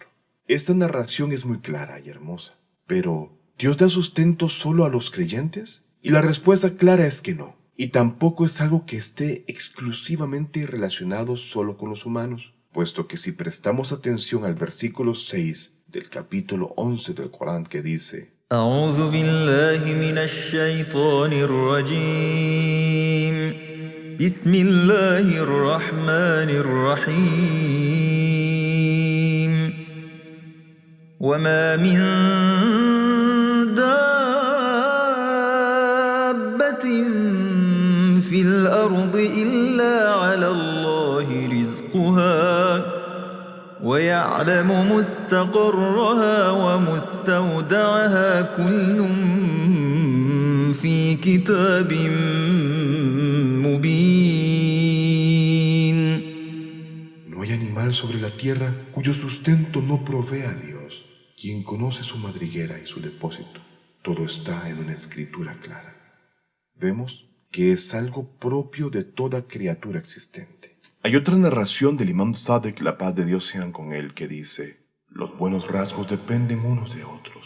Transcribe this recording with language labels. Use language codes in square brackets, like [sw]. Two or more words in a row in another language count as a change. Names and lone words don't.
[es] Esta narración es muy clara y hermosa, pero ¿Dios da sustento solo a los creyentes? Y la respuesta clara es que no. Y tampoco es algo que esté exclusivamente relacionado solo con los humanos, puesto que si prestamos atención al versículo 6 del capítulo 11 del Corán que dice: [ar] أعوذ بالله من الشيطان الرجيم بسم الله الرحمن الرحيم وما من في الأرض إلا على الله رزقها ويعلم مستقرها ومستودعها كل في كتاب مبين. [es] No hay animal sobre la tierra cuyo sustento no provea Dios, quien conoce su madriguera y su depósito. Todo está en una escritura clara. Vemos que es algo propio de toda criatura existente. Hay otra narración del imam Sadek, la paz de Dios sean con él, que dice: los buenos rasgos dependen unos de otros.